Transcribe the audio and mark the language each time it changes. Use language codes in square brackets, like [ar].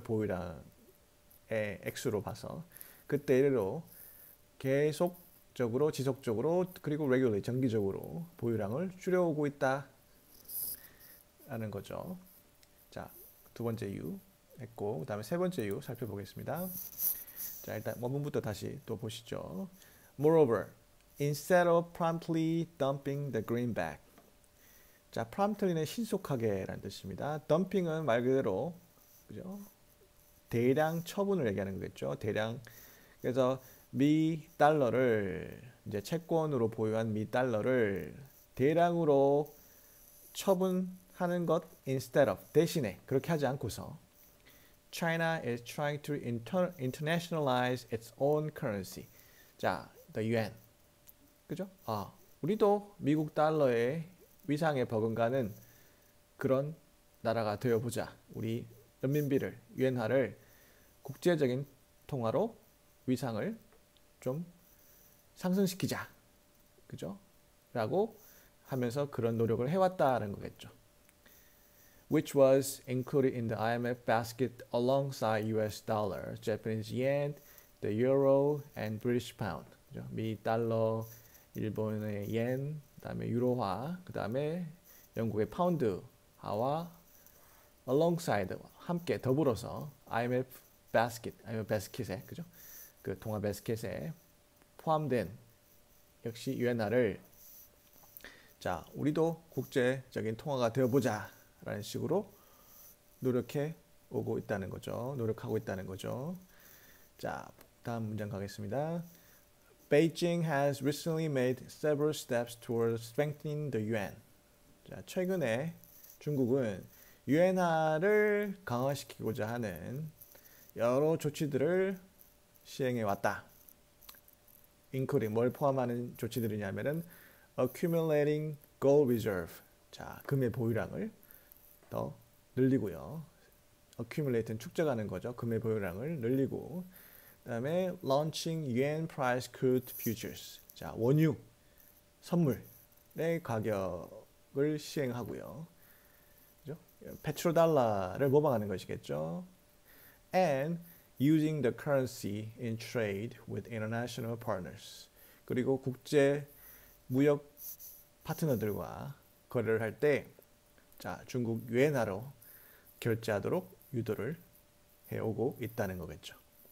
[ko] 보유량 액수로 봐서 그때 이래로 계속적으로 지속적으로 그리고 regularly 정기적으로 보유량을 줄여오고 있다 라는 거죠. 자, 두 번째 이유 했고 그 다음에 세 번째 이유 살펴보겠습니다. 자, 일단 원문부터 다시 또 보시죠. [en] Moreover, instead of promptly dumping the greenback. [ko] 자, promptly는 신속하게 라는 뜻입니다. dumping은 말 그대로 그죠? 대량 처분을 얘기하는 거겠죠. 대량. 그래서 미 달러를 이제 채권으로 보유한 미 달러를 대량으로 처분하는 것 [en] instead of [ko] 대신에 그렇게 하지 않고서 [en] China is trying to internationalize its own currency. [ko] 자, the yuan. 그죠? 우리도 미국 달러의 위상에 버금가는 그런 나라가 되어보자. 우리人民币를, 유엔화를 국제적인 통화로 위상을 좀 상승시키자. 그죠? 라고 하면서 그런 노력을 해왔다는 거겠죠. [en] Which was included in the IMF basket alongside US dollar, Japanese yen, the euro, and British pound. [ko] 그죠? 미 달러, 일본의 yen, 그다음에 유로화, 그다음에 영국의 파운드화와 alongside 함께 더불어서 IMF basket에 그죠? 그 통화 바스켓에 포함된 역시 유엔화를 자, 우리도 국제적인 통화가 되어 보자라는 식으로 노력해 오고 있다는 거죠. 노력하고 있다는 거죠. 자, 다음 문장 가겠습니다. [en] Beijing has recently made several steps towards strengthening the yuan. [ko] 자, 최근에 중국은 유엔화를 강화시키고자 하는 여러 조치들을 시행해 왔다. including 뭘 포함하는 조치들이냐면은 [en] accumulating gold reserve. [ko] 자, 금의 보유량을 더 늘리고요. accumulate는 축적하는 거죠. 금의 보유량을 늘리고 그다음에 [en] launching yuan price crude futures. [ko] 자, 원유 선물의 가격을 시행하고요. 그죠? 페트로달러를 모방하는 것이겠죠. [en] And using the currency in trade with international partners. [ko] 그리고 국제 무역 파트너들과 거래를 할 때 자, 중국 유엔화로 결제하도록 유도를 해오고 있다는 거겠죠.